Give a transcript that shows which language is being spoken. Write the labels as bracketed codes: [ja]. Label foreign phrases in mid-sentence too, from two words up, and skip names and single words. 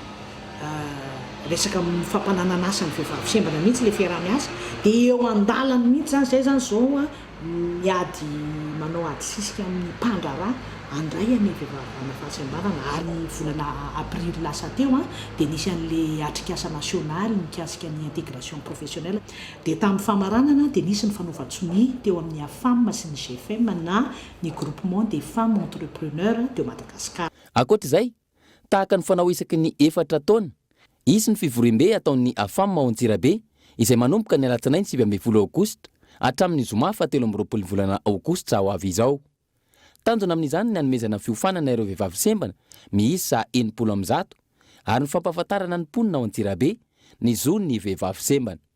[mg] resaka fampananana asa ny vehivavy sembana mihitsy le fiaraha-miasa dia eo an-dalany mihitsy zany zay zany zao miady manao ady sisika amin'ny mpandraraha andray ny vehivavy ana fahasembanana ary volana avrily lasa teo dia nisy an'le atrikasa nasionaly mikasika ny [fr] intégration professionnelle [mg] dia tamin'ny famaranana dia nisy ny fanaovan-tsoni teo amin'ny AFAM sy ny GFM na ny [fr] groupement des femmes entrepreneurs de Madagascar. [mg] Ankoatr'izay, tahaka ny fanao isaky ny 4 taona, isy ny fivorim-be ataon'ny AFAM ao Antsirabe izay manomboka ny alatsinainy 20 aogositra hatramin'ny zoma 17 volana aogositra ho avy izao. Tanjona amin'izany ny hanomezana fiofanana ireo vehivavy sembana miisa 70 ary ny fampahafantarana ny mponina ao Antsirabe ny zon'ny vehivavy sembana.